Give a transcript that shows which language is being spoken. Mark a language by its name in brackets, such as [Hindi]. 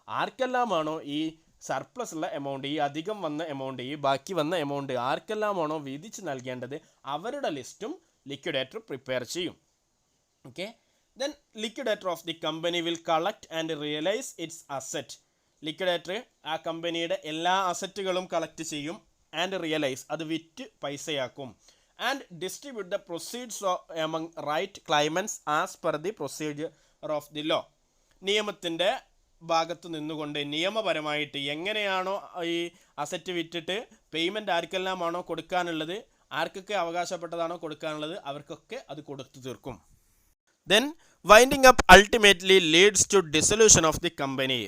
[Malayalam] ആർക്കെല്ലാമാണോ ഈ സർപ്ലസ് ഉള്ള എമൗണ്ട്, ഈ അധികം വന്ന എമൗണ്ട്, ഈ ബാക്കി വന്ന എമൗണ്ട് ആർക്കെല്ലാമാണോ വീതിച്ച് നൽകേണ്ടത് അവരുടെ ലിസ്റ്റും ലിക്വിഡേറ്റർ പ്രിപ്പയർ ചെയ്യും. [English] Okay, then liquidator of the company will collect and realise its asset. [Malayalam] Liquidator ആ കമ്പനിയുടെ എല്ലാ അസറ്റുകളും കളക്ട് ചെയ്യും. [English] and realise, [Malayalam] അത് വിറ്റ് പൈസയാക്കും. [English] and distribute the proceeds among right claimants as per the procedure of the law. [Malayalam] നിയമത്തിൻ്റെ ഭാഗത്ത് നിന്നുകൊണ്ട് നിയമപരമായിട്ട് എങ്ങനെയാണോ ഈ അസറ്റ് വിറ്റിട്ട് പേയ്മെൻറ്റ് ആർക്കെല്ലാമാണോ കൊടുക്കാനുള്ളത്, ആർക്കൊക്കെ അവകാശപ്പെട്ടതാണോ കൊടുക്കാനുള്ളത് അവർക്കൊക്കെ അത് കൊടുത്തു തീർക്കും. [English] Then winding up ultimately leads to dissolution of the company.